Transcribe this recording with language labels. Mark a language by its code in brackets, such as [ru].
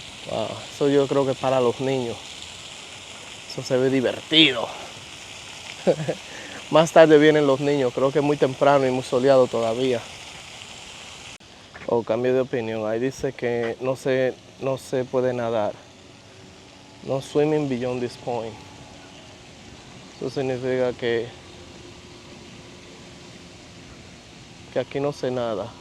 [es] Wow, eso yo creo que es para los niños. Eso se ve divertido. Más tarde vienen los niños, creo que es muy temprano y muy soleado todavía. Cambio de opinión. Ahí dice que no se puede nadar. [en] No swimming beyond this point. [es] Eso significa que aquí no se nada.